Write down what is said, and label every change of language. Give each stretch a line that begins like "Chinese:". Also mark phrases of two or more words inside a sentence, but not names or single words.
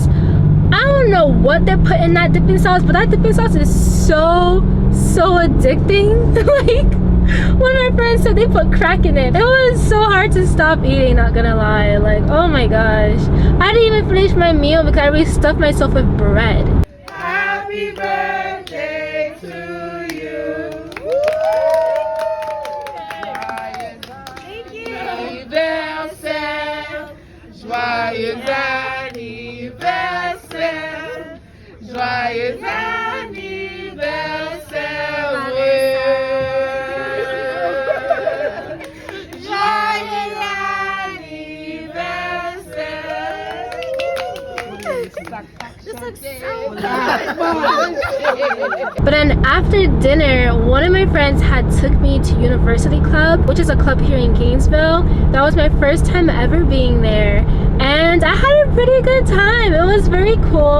English: I don't know what they put in that dipping sauce, but that dipping sauce is so addicting. Like, one of my friends said they put crack in it. It was so hard to stop eating, not gonna lie. Like, oh my gosh, I didn't even finish my meal because I already stuffed myself with bread. Happy birthday to you.
French: Joyeux anniversaire, joyeux anniversaire, joyeux anniversaire.
English: This looks so But then after dinner, one of my friends had took me to University Club, which is a club here in Gainesville. That was my first time ever being there, and I had a pretty good time. It was very cool.